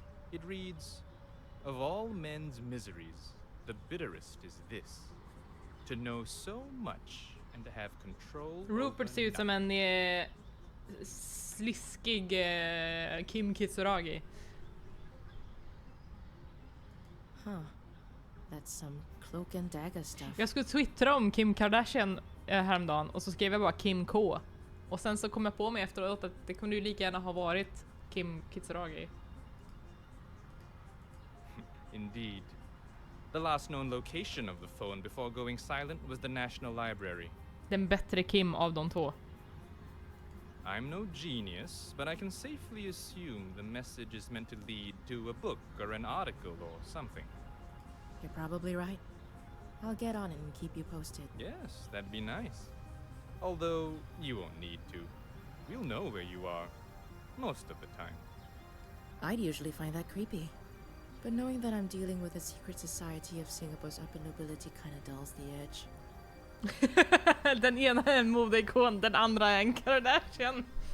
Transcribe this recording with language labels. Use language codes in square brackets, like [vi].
[en] It reads, "Of all men's miseries, the bitterest is this, to know so much and to have control [sv] Rupert ser ut som en sliskig Kim Kitsuragi. [en] Huh. That's some cloak and dagger stuff. [sv] Jag skulle twittra om Kim Kardashian häromdagen och så skrev jag bara Kim K. Och sen så kom jag på mig efteråt att det kunde ju lika gärna ha varit Kim Kitsuragi. [en] Indeed. The last known location of the phone before going silent was the National Library. [sv] Den bättre Kim av de två. [en] I'm no genius, but I can safely assume the message is meant to lead to a book or an article or something. You're probably right. I'll get on it and keep you posted. Yes, that'd be nice. Although, you won't need to. We'll know where you are. Most of the time. I'd usually find that creepy. But knowing that I'm dealing with a secret society of Singapore's upper nobility kinda dulls the edge. [sv] Den ena är en modeikon, den andra är en Kardashian.